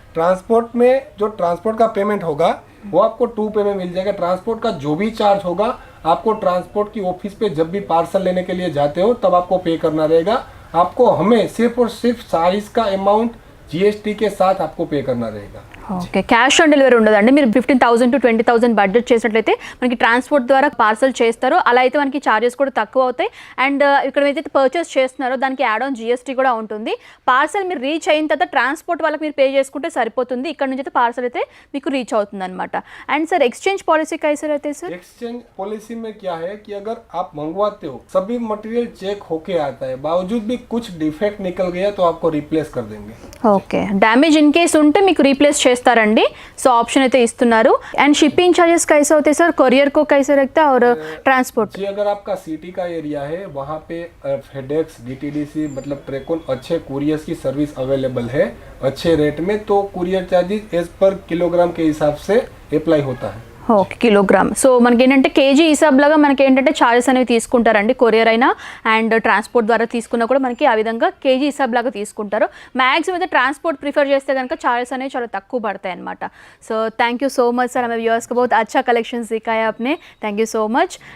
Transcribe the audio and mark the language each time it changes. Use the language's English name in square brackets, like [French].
[Hindi] Transport में जो transport का पेमेंट होगा वो आपको 2 पे में मिल जाएगा. ट्रांसपोर्ट का जो भी चार्ज होगा आपको ट्रांसपोर्ट की ऑफिस पे जब भी पार्सल लेने के लिए जाते हो तब आपको पे करना रहेगा. आपको हमें सिर्फ और सिर्फ साइज का अमाउंट GST के साथ आपको पे करना रहेगा. [Telugu] ఓకే, క్యాష్ ఆన్ డెలివరీ ఉండదండి. మీరు 15,000 to 20,000 బడ్జెట్ చేసినట్లయితే మనకి ట్రాన్స్పోర్ట్ ద్వారా పార్సల్ చేస్తారు, అలా అయితే మనకి ఛార్జెస్ కూడా తక్కువ అవుతాయి. అండ్ ఇక్కడ ఏదైతే పర్చేస్ చేస్తున్నారో దానికి యాడ్ ఆన్ GST కూడా ఉంటుంది. పార్సల్ మీరు రీచ్ అయిన తర్వాత ట్రాన్స్పోర్ట్ వాళ్ళకి మీరు పే చేసుకుంటే సరిపోతుంది. ఇక్కడ నుంచి అయితే పార్సల్ అయితే మీకు రీచ్ అవుతుంది అనమాట. అండ్ సార్ [Hindi] एक्सचेंज पॉलिसी कैसे रहते हैं सर? एक्सचेंज पॉलिसी में क्या है कि अगर आप मंगवाते हो सभी मटेरियल चेक होके आता है, बावजूद भी कुछ डिफेक्ट निकल गया तो आपको रिप्लेस कर देंगे. [Telugu] ఓకే, డ్యామేజ్ ఇన్ కేస్ ఉంటే మీకు రీప్లేస్ చేస్తారండి. సో ఆప్షన్ అయితే ఇస్తున్నారు. అండ్ షిప్పింగ్ [Hindi] चार्जेस कैसे होते हैं सर? कोरियर को कैसे रखता है और ट्रांसपोर्ट? जी, अगर आपका सिटी का एरिया है वहाँ पे FedEx, DTDC मतलब ट्रेकोन अच्छे कुरियर्स की सर्विस अवेलेबल है अच्छे रेट में, तो courier charges as per kilogram के हिसाब से अप्लाई होता है. [Telugu] Okay, kilogram. సో మనకి ఏంటంటే కేజీ హిసాబ్లాగా మనకి ఏంటంటే ఛార్జెస్ అనేవి తీసుకుంటారండి. కొరియర్ అయినా అండ్ ట్రాన్స్పోర్ట్ ద్వారా తీసుకున్నా కూడా మనకి ఆ విధంగా కేజీ హిసాబ్లాగా తీసుకుంటారు. మ్యాక్సిమం అయితే ట్రాన్స్పోర్ట్ ప్రిఫర్ చేస్తే కనుక ఛార్జెస్ అనేవి చాలా తక్కువ పడతాయి అనమాట. [English] so thank you so much sir, [Hindi] हमें వ్యూవర్స్ को बहुत अच्छा कलेक्शंस दिखाया आपने. [English] Thank you so much.